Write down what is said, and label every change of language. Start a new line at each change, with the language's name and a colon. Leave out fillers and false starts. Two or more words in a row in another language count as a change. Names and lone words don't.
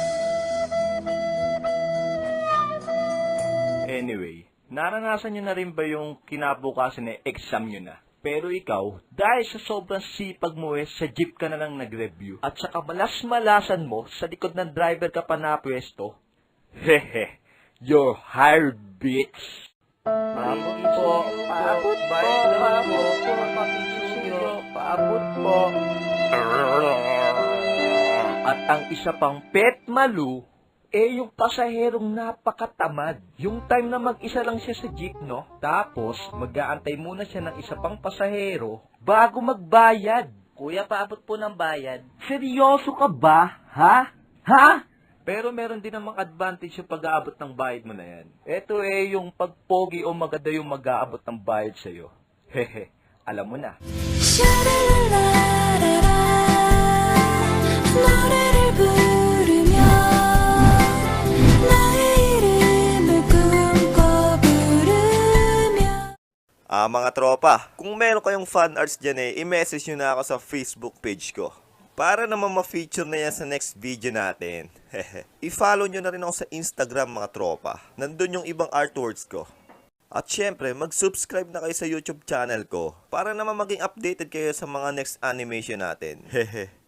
Filipino: Anyway, naranasan nyo na rin ba yung kinabukasan na exam nyo na? Pero ikaw, dahil sa sobrang sipag mo sa jeep ka na lang nag-review at sa kamalas-malasan mo sa likod ng driver ka pa na pwesto, hehe,
English: you're hired, bitch!
Filipino: Paabot po, paabot po, paabot po, paabot po. At ang isa pang pet malu, yung pasaherong napakatamad. Yung time na mag-isa lang siya sa jeep, no? Tapos, mag-aantay muna siya ng isa pang pasahero bago magbayad. Kuya, paabot po ng bayad. Seryoso ka ba? Ha? Ha? Pero meron din namang advantage yung pag-aabot ng bayad mo na yan. Ito yung pagpogi o maganda yung mag-aabot ng bayad sa'yo. Hehe, alam mo na.
Korean: 노래를 부르며 나의 이름을 꿈꿔 부르며
Filipino: Mga tropa, kung meron kayong
English: fan arts
Filipino: dyan i-message nyo na ako sa Facebook page ko. Para naman ma-feature na yan sa
English: next video
Filipino: natin. I-follow nyo na rin ako sa Instagram mga tropa. Nandun yung ibang artworks ko. At syempre, mag-subscribe na kayo sa YouTube channel ko para naman maging updated kayo sa mga
English: next animation
Filipino: natin.